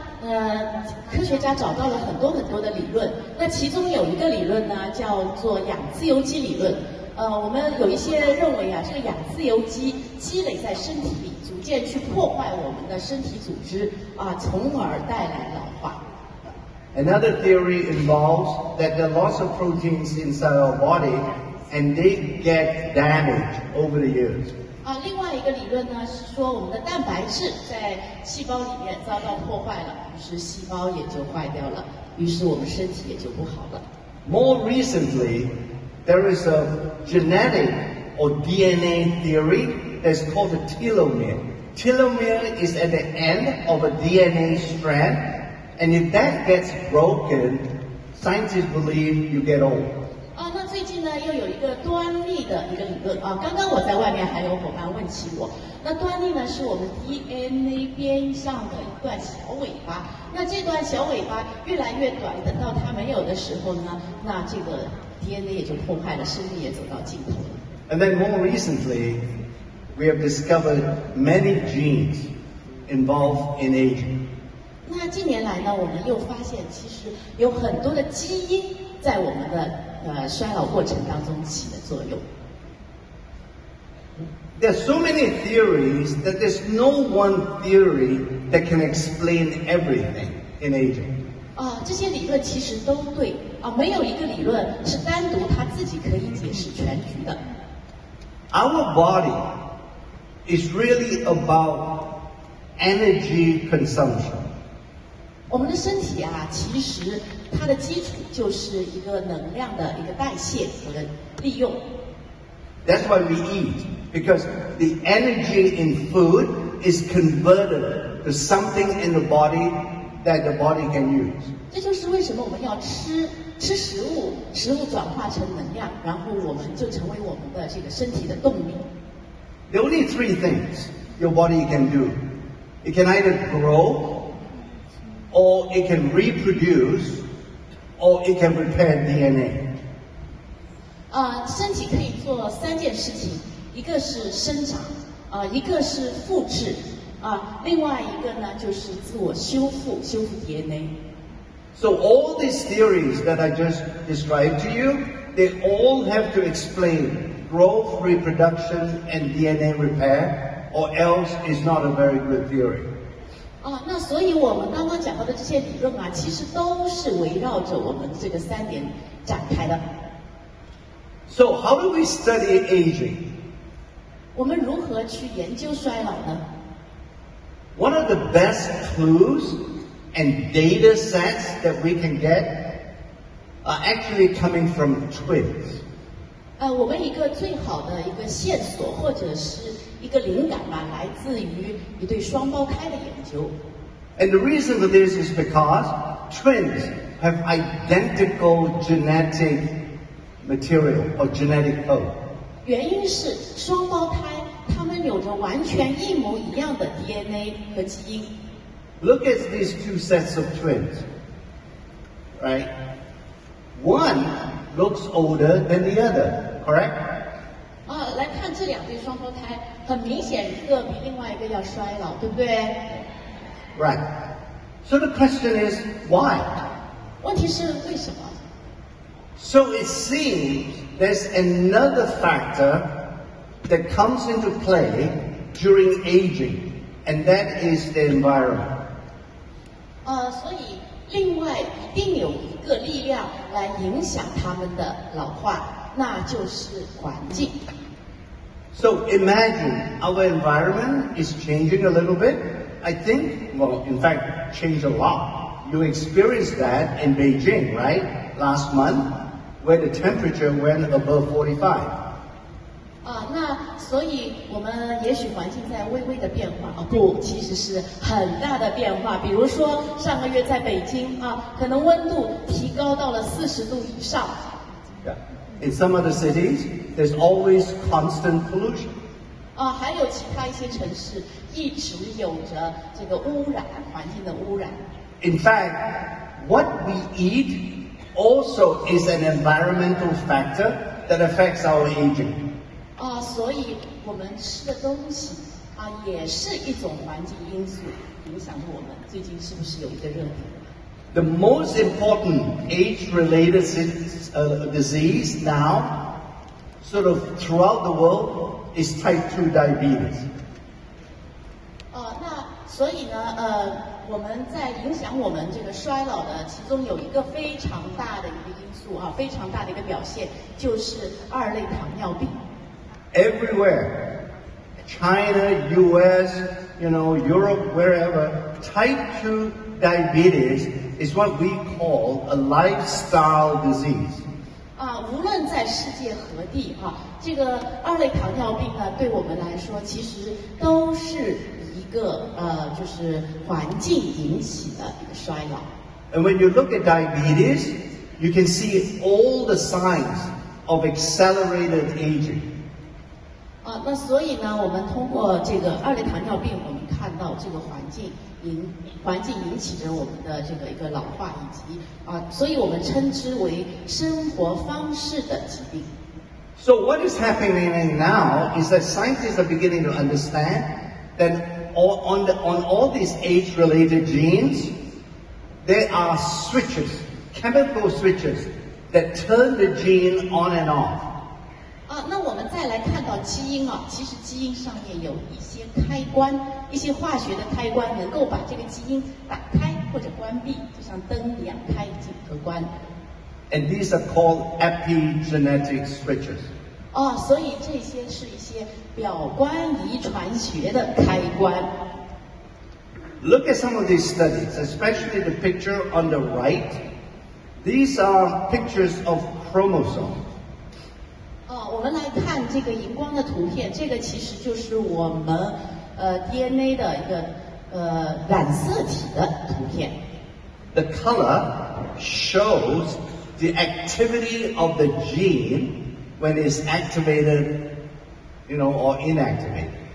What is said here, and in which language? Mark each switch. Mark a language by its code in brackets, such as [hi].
[zh] 科学家找到了很多的理论，那其中有一个理论呢，叫做氧自由基理论。我们有一些认为啊，这个氧自由基积累在身体里，逐渐去破坏我们的身体组织啊，从而带来老化。 [en] Another theory involves that there are lots of proteins inside our body and they get damaged over the years. [zh] 另外一个理论呢是说，我们的蛋白质在细胞里面遭到破坏了，于是细胞也就坏掉了，于是我们身体也就不好了。 [en] More recently, there is a genetic or DNA theory that's called the telomere. Telomere is at the end of a DNA strand, and if that gets broken, scientists believe you get old. [zh] 那最近呢又有一个端粒的一个理论啊，刚刚我在外面还有伙伴问起我，那端粒呢是我们 DNA 边上的一段小尾巴，那这段小尾巴越来越短，等到它没有的时候呢，那这个 DNA 也就破坏了，生命也走到尽头了。 [en] And then more recently, we have discovered many genes involved in aging. [zh] 那近年来呢，我们又发现其实有很多的基因在我们的衰老过程当中起的作用。 [en] There are so many theories that there's no one theory that can explain everything in aging. [zh] 这些理论其实都对没有一个理论是单独它自己可以解释全局的。 [en] Our body is really about energy consumption. [zh] 我们的身体其实它的基础就是一个能量的一个代谢和利用。 [en] That's why we eat, because the energy in food is converted to something in the body that the body can use. [zh] 这就是为什么我们要吃食物，食物转化成能量，然后我们就成为我们的这个身体的动力。 [en] There are only three things your body can do. It can either grow, or it can reproduce, or it can repair DNA. [zh] 身体可以做3件事情，一个是生长，一个是复制，另外一个呢就是自我修复 DNA。 [en] So all these theories that I just described to you, they all have to explain growth, reproduction, and DNA repair, or else it's not a very good theory. [zh] 那所以我们刚刚讲到的这些理论其实都是围绕着我们这个3点展开的。 [en] So how do we study aging? [zh] 我们如何去研究衰老呢？ [en] One of the best clues and data sets that we can get are actually coming from twins. [zh] 我们一个最好的一个线索或者是一个灵感来自于一对双胞胎的研究。 [en] And the reason for this is because twins have identical genetic material or genetic code. [zh] 原因是双胞胎他们有着完全一模一样的 DNA 和基因。 [en] Look at these two sets of twins, right? One looks older than the other, correct? [zh] 来看这2对双胞胎，很明显一个比另外一个要衰老，对不对？ [en] Right. So the question is, why? [zh] 问题是为什么？ [en] So it seems there's another factor that comes into play during aging, and that is the environment. [zh] 所以另外一定有一个力量来影响他们的老化，那就是环境。 [en] So imagine our environment is changing a little bit. I think, well, in fact, changed a lot. You experienced that in Beijing, right? Last month, where the temperature went above 45. [zh] 那所以我们也许环境在微微的变化，不，其实是很大的变化。比如说上个月在北京可能温度提高到了40度以上。 [en] Yeah. In some other cities, there's always constant pollution. [zh] 还有其他一些城市一直有着这个污染，环境的污染。 [en] In fact, what we eat also is an environmental factor that affects our aging. [zh] 所以我们吃的东西也是一种环境因素影响着我们。最近是不是有一个热点？ [en] The most important age-related disease now, sort of throughout the world, is type 2 diabetes. [zh] 那所以呢，我们在影响我们这个衰老的，其中有一个非常大的一个因素非常大的一个表现，就是2类糖尿病。 [en] Everywhere, China, US, Europe, wherever, type 2 diabetes is what we call a lifestyle disease. [zh] 无论在世界何地这个2类糖尿病呢，对我们来说其实都是一个就是环境引起的一个衰老。 [en] And when you look at diabetes, you can see all the signs of accelerated aging. [zh] 那所以呢，我们通过这个2类糖尿病，我们看到这个环境引起着我们的这个一个老化，以及所以我们称之为生活方式的疾病。 [en] So what is happening now is that scientists are beginning to understand that on all these age-related genes, there are switches, chemical switches that turn the gene on and off. [zh] 那我们再来看到基因其实基因上面有一些开关，一些化学的开关，能够把这个基因打开或者关闭，就像灯一样开进和关。 [en] And these are called epigenetics switches. [zh] 所以这些是一些表观遗传学的开关。 [en] Look at some of these studies, especially the picture on the right. These are pictures of chromosomes. [zh] 我们来看这个荧光的图片，这个其实就是我们DNA 的一个染色体的图片。 [en] The color shows the activity of the gene when it's activated, or inactivated.